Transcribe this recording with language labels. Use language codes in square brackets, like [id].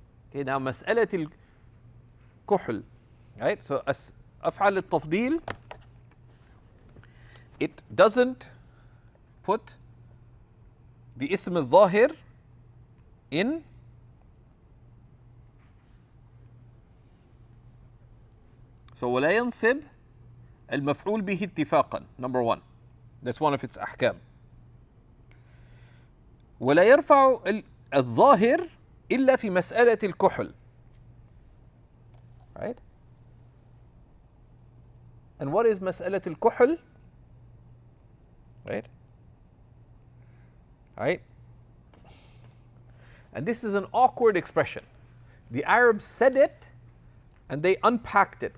[en] Okay, now مسألة الكحل, right? [ar] So أفعل التفضيل, [en] it doesn't put the [ar] اسم الظاهر [en] in so [ar] ولا ينصب المفعول به اتفاقا. [en] Number one, that's one of its أحكام. [ar] ولا يرفع الظاهر إلا في مسألة الكحل. [en] Right? And what is مسألة الكحل? Right? Right? And this is an awkward expression. The Arabs said it and they unpacked it.